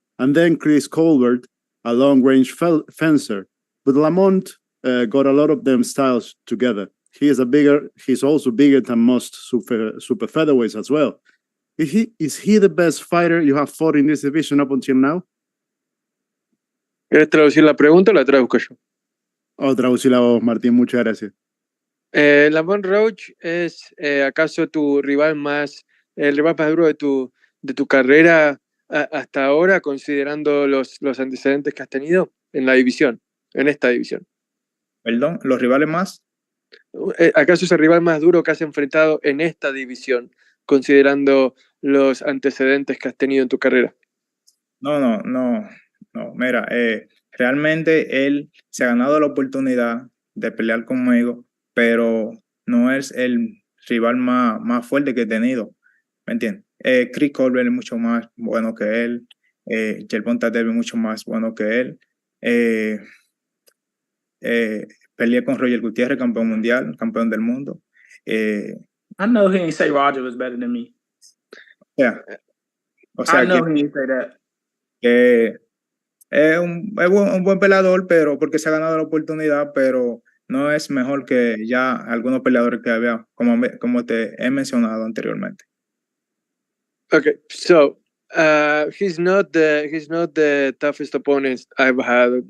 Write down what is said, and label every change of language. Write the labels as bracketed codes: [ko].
[en] And then Chris Colbert, a long-range fencer. But Lamont got a lot of them styles together. He's also bigger than most super featherweights as well. Is he the best fighter you have fought in this division up until now? [es] ¿Quieres traducir la pregunta o la traduzco yo? Traducir la voz, Martín, muchas gracias. Lamont Roach es acaso el rival más duro de tu carrera hasta ahora, considerando los antecedentes que has tenido en esta división. ¿Perdón? ¿Los rivales más? ¿Acaso es el rival más duro que has enfrentado en esta división, considerando los antecedentes que has tenido en tu carrera? No. Mira, realmente él se ha ganado la oportunidad de pelear conmigo, pero no es el rival más fuerte que he tenido, ¿me entiendes? Chris Colbert es mucho más bueno que él, Gervonta Davis es mucho más bueno que él. Peleé con Roger Gutierrez, campeón mundial, campeón del mundo. [en] I know he ain't say Roger was better than me. Yeah. [es] O sea, [en] I know he ain't say that. [es] Es un buen peleador, pero porque se ha ganado la oportunidad, pero no es mejor que ya algunos peleadores que había, como te he mencionado anteriormente. [en] Okay, so He's not the toughest opponent I've had.